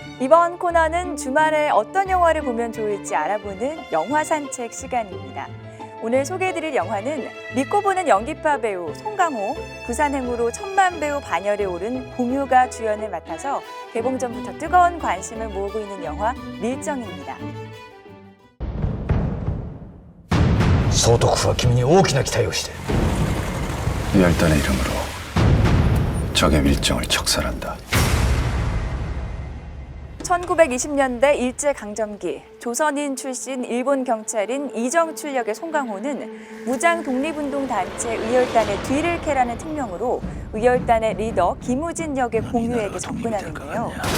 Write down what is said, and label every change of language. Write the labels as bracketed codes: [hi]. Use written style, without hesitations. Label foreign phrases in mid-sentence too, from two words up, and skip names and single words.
[ko] 이번 코너는 주말에 어떤 영화를 보면 좋을지 알아보는 영화 산책 시간입니다. 오늘 소개해드릴 영화는 믿고 보는 연기파 배우 송강호, 부산행으로 1000만 배우 반열에 오른 공유가 주연을 맡아서 개봉 전부터 뜨거운 관심을 모으고 있는 영화 밀정입니다. [ja] 総督府は君に大きな期待をしている [ko] 열단의 이름으로 적의 밀정을 척살한다. 1920년대 일제강점기 조선인 출신 일본 경찰인 이정출 역의 송강호는 무장 독립운동 단체 의열단의 뒤를 캐라는 특명으로 의열단의 리더 김우진 역의 공유에게 접근하는데요.